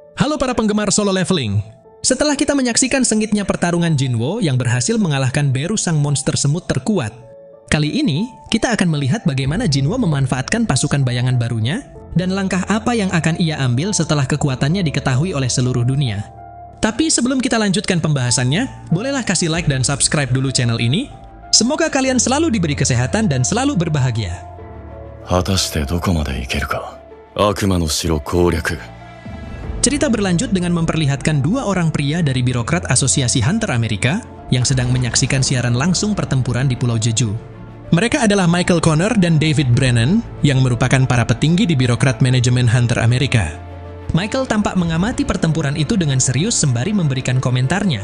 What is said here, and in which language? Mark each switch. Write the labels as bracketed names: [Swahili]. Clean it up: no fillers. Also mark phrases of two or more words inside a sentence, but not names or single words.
[Indonesian] Halo para penggemar solo leveling. Setelah kita menyaksikan sengitnya pertarungan Jinwo yang berhasil mengalahkan Beru sang monster semut terkuat, kali ini kita akan melihat bagaimana Jinwo memanfaatkan pasukan bayangan barunya dan langkah apa yang akan ia ambil setelah kekuatannya diketahui oleh seluruh dunia. Tapi sebelum kita lanjutkan pembahasannya, bolehlah kasih like dan subscribe dulu channel ini. Semoga kalian selalu diberi kesehatan dan selalu berbahagia. [Japanese] 果たしてどこまで行けるか。悪魔の城攻略。 [Indonesian] Cerita berlanjut dengan memperlihatkan dua orang pria dari birokrat Asosiasi Hunter Amerika yang sedang menyaksikan siaran langsung pertempuran di Pulau Jeju. Mereka adalah Michael Connor dan David Brennan yang merupakan para petinggi di birokrat manajemen Hunter Amerika. Michael tampak mengamati pertempuran itu dengan serius sembari memberikan komentarnya.